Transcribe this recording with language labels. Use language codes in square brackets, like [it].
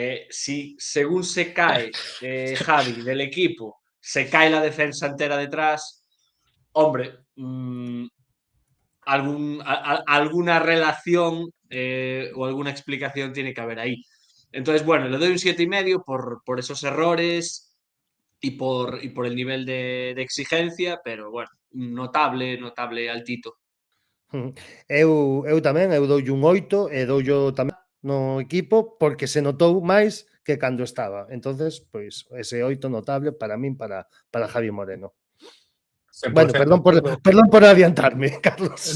[es] Si según se cae Javi del equipo, se cae la defensa entera detrás, hombre, alguna relación o alguna explicación tiene que haber ahí. Entonces, bueno, le doy un 7,5 por esos errores y por el nivel de exigencia, pero bueno, notable, altito. [gl] Eu tamén, eu doulle un 8 e doullo tamén no equipo porque se notou máis que cando estaba. Entonces, pois, ese 8 notable para min, para Javi Moreno. Bueno, perdón por adiantarme, Carlos.